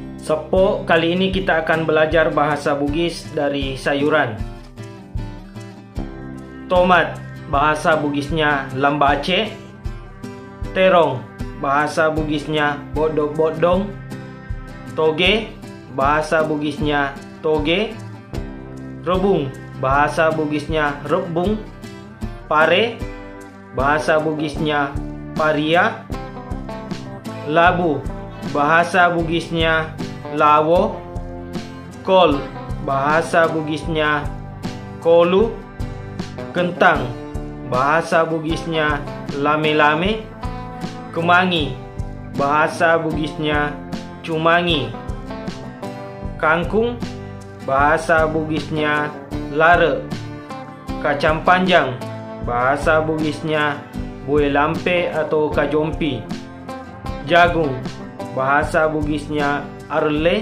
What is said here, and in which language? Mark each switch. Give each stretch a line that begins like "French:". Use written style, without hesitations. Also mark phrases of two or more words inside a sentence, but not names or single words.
Indonesian: Sepo, kali ini kita akan belajar bahasa Bugis dari sayuran. Tomat, bahasa Bugisnya lambace. Terong, bahasa Bugisnya bodong-bodong. Toge, bahasa Bugisnya toge. Rebung, bahasa Bugisnya rebung. Pare, bahasa Bugisnya paria. Labu, bahasa Bugisnya lawo. Kol, bahasa Bugisnya kolu. Kentang, bahasa Bugisnya lame-lame. Kemangi, bahasa Bugisnya cumangi. Kangkung, bahasa Bugisnya lare. Kacang panjang, bahasa Bugisnya bue lampe atau kajompi. Jagung, bahasa Bugisnya arle.